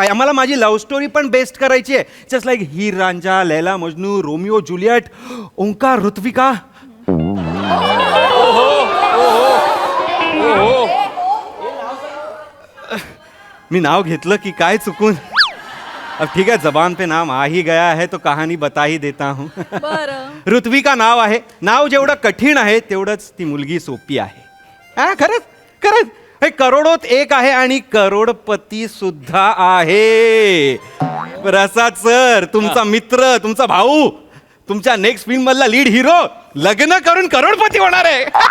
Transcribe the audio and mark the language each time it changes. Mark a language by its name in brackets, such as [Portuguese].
[Marathi] आम्हाला माझी love story पण बेस्ट करायची आहे. [English] just like [Marathi] हीर रांझा, लैला मजनू, रोमिओ जुलियट, ओंकार ऋत्विका. मी नाव घेतलं की काय चुकून. [Hindi] अब ठीक है, जबान पे नाम आ ही गया है तो कहानी बता ही देता हूँ. [Marathi] ऋत्विका नाव आहे. नाव जेवढं कठीण आहे तेवढंच ती मुलगी सोपी आहे. हा खरंच हे करोडोत एक आहे आणि करोडपती सुद्धा आहे. प्रसाद सर तुमचा मित्र, तुमचा भाऊ, तुमच्या नेक्स्ट फिल्म मधला लीड हिरो लग्न करून करोडपती होणार आहे.